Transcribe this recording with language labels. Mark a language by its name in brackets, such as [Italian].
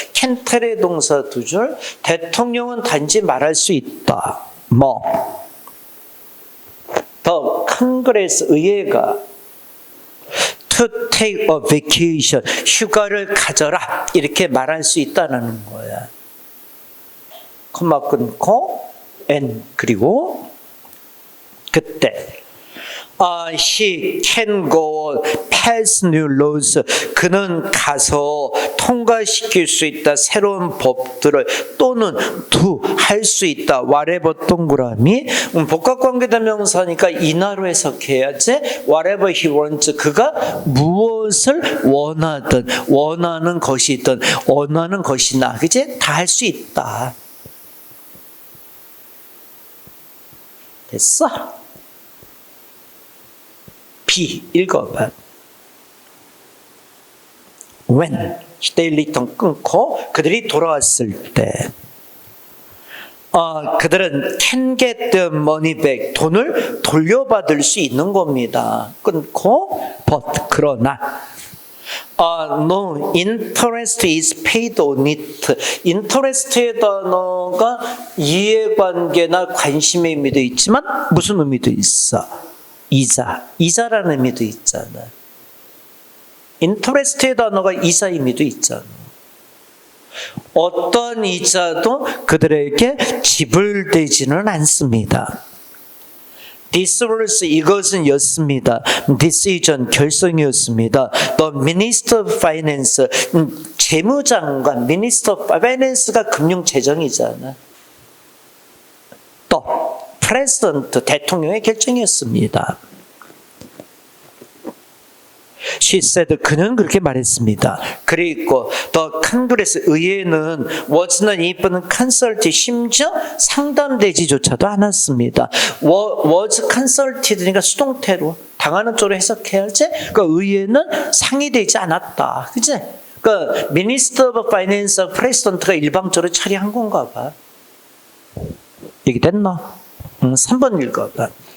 [English] can tell [Korean] 의 동사 두 줄. 대통령은 단지 말할 수 있다. 뭐? [English] The Congress [Korean] 의회가 [English] to take a vacation. [Korean] 휴가를 가져라. 이렇게 말할 수 있다는 거야. 콤마 끊고 [English] and [Korean] 그리고 그때 [English] he can go pass new laws. [Korean] 그는 가서 통과시킬 수 있다. 새로운 법들을 또는 [English] do [Korean] 할 수 있다. whatever 동그라미 복합관계대명사니까 인하로 해석해야지. [English] whatever he wants. [Korean] 그가 무엇을 원하든 원하는 것이든 원하는 것이나 그치? 다 할 수 있다. 됐어? B 읽어봐. [English] When they return [Korean] 끊고 그들이 돌아왔을 때 그들은 [English] can get the money back. [Korean] 돈을 돌려받을 수 있는 겁니다. 끊고 [English] but [Korean] 그러나 [English] no interest is paid on it. [Korean] interest의 단어가 이해관계나 관심의 의미도 있지만 무슨 의미도 있어? 이자라는 의미도 있잖아. interest의 단어가 이자 의미도 있잖아. 어떤 이자도 그들에게 지불되지는 않습니다. [English] This was [Korean] 이것은 였습니다. [English] Decision [Korean] 결정이었습니다. [English] The Minister of Finance [Korean] 재무장관 [English] Minister of Finance가 [Korean] 금융재정이잖아. 또 [English] President [Korean] 대통령의 결정이었습니다. [English] She said, [Korean] 그는 그렇게 말했습니다. 그리고 [English] the Congress, [Korean] 의회는 [English] was not even consulted, [Korean] 심지어 상담되지조차도 않았습니다. [English] was consulted [Korean] 니까 수동태로 당하는 쪽으로 해석해야지. 그러니까 의회는 상의되지 않았다. 그치? 그러니까 Minister of Finance, President가 일방적으로 처리한 건가 봐. 얘기됐나? 3번 읽어봐.